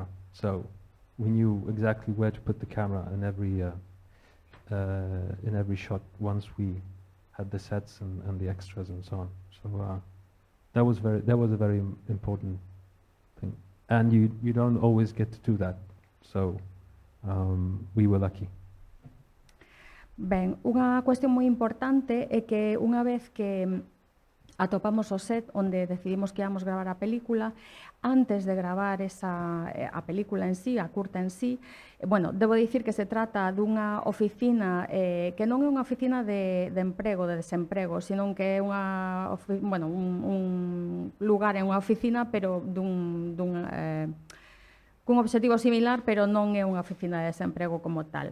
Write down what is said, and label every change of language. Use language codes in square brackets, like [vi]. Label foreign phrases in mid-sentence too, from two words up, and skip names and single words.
[en] So we knew exactly where to put the camera in every shot once we had the sets and the extras and so on. So that was a very important thing, and you don't always get to do that. So we were lucky. [gl] Ben, unha cuestión moi importante é que unha vez que atopamos o set onde decidimos que íamos gravar a película, antes de gravar a película en sí, a curta en sí, bueno, debo dicir que se trata dunha oficina que non é unha oficina de emprego, de desemprego, sino que é un lugar, é unha oficina, pero cun obxectivo similar, pero non é unha oficina de desemprego como tal.